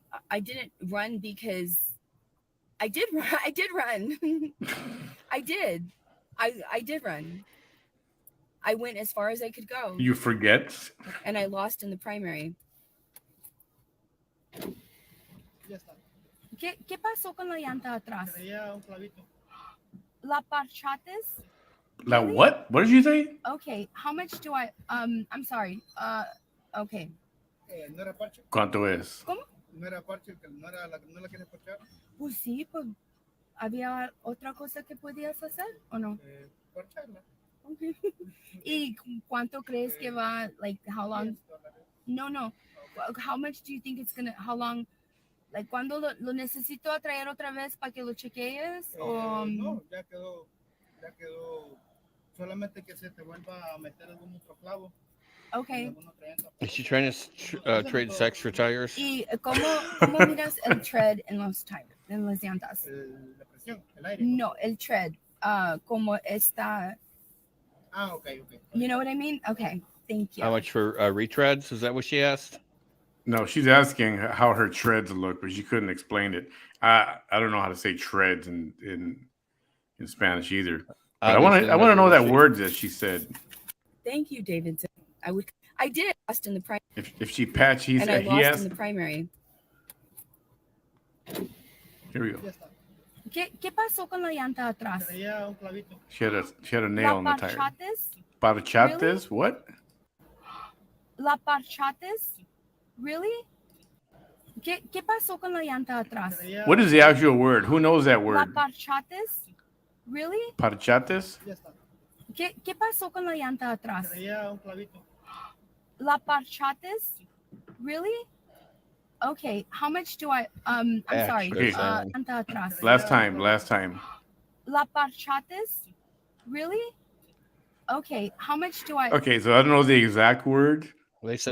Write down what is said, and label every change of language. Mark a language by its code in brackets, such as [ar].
[en] I didn't run because I did run. I did run. I did. I did run. I went as far as I could go. You forget? And I lost in the primary. [es] ¿Qué pasó con la llanta atrás? ¿La parchates? [en] Like what? What did you say? Okay, how much do I I'm sorry. Okay. [es] ¿No era parche? ¿Cuánto es? ¿Cómo? ¿No era parche? ¿No la quieres parchar? Pues sí, pues había otra cosa que podías hacer o no? Parcharla. [en] Okay. [es] ¿Y cuánto crees que va, [en] like, how long? No. How much do you think it's gonna, how long, like, [es] ¿cuándo lo necesito traer otra vez para que lo chequees? No, ya quedó, solamente que se te vuelva a meter algún otro clavo. [en] Okay. Is she trying to trade sex for tires? [es] ¿Y cómo miras el tread en los tires, en las llantas? La presión, el aire. No, el tread, como está. [en] Okay. You know what I mean? Okay, thank you. How much for retreads? Is that what she asked? No, she's asking how her treads look, but she couldn't explain it. I don't know how to say treads in Spanish either. But I want to know that word that she said. Thank you, David. I did lost in the primary. If she patch, he and I lost asked in the primary. Here we go. [es] ¿Qué pasó con la llanta atrás? Traía un clavito. [en] She had a nail on the tire. [es] Parchates? [en] Really? What? [es] La parchates? [en] Really? [es] ¿Qué pasó con la llanta atrás? [en] What is the actual word? Who knows that [es] La [en] word? [es] parchates? [en] Really? [es] Parchates? ¿Qué pasó con la llanta atrás? Traía un clavito. La parchates? [en] Really? Okay, how much do I I'm sorry. Okay. [es] Llanta atrás. [en] Last time. [es] La parchates? [en] Really? Okay, how much do I Okay, so I don't know the exact word, They said